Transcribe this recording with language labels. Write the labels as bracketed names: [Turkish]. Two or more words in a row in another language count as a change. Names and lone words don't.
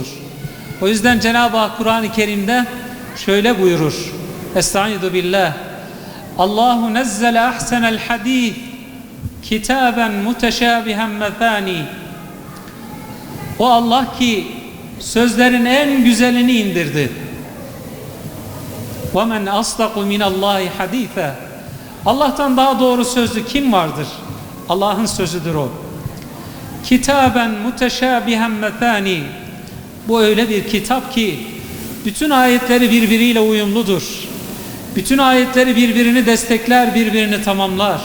[Turkish] O yüzden Cenab-ı Hak Kur'an-ı Kerim'de şöyle buyurur. [Arabic] أستعيذ بالله. الله نزل أحسن الحديث كتابا متشابها مثاني. [Turkish] O Allah ki sözlerin en güzelini indirdi. [Arabic] وَمَنْ أَصْدَقُ مِنَ اللّٰهِ حَد۪يثًا. [Turkish] Allah'tan daha doğru sözlü kim vardır? Allah'ın sözüdür o. [Arabic] كتابا متشابها مثاني. [Turkish] Bu öyle bir kitap ki bütün ayetleri birbiriyle uyumludur. Bütün ayetleri birbirini destekler, birbirini tamamlar.